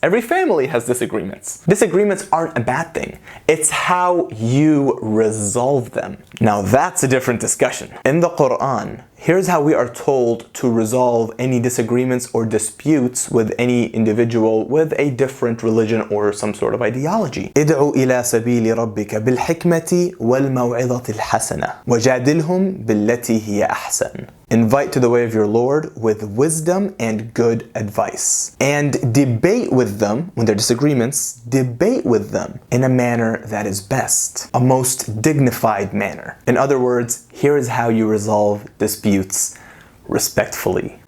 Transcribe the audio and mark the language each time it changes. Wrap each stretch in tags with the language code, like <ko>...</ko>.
<en>Every family has disagreements. Disagreements aren't a bad thing. It's how you resolve them. Now that's a different discussion. In the Quran, here's how we are told to resolve any disagreements or disputes with any individual with a different religion or some sort of ideology.</en> <ar>ادعو إلى سبيل ربك بالحكمة والموعظة الحسنة وجادلهم بالتي هي أحسن.</ar> <en>Invite to the way of your Lord with wisdom and good advice. And debate with them, when there are disagreements, debate with them in a manner that is best, a most dignified manner. In other words, here is how you resolve disputes respectfully.</en>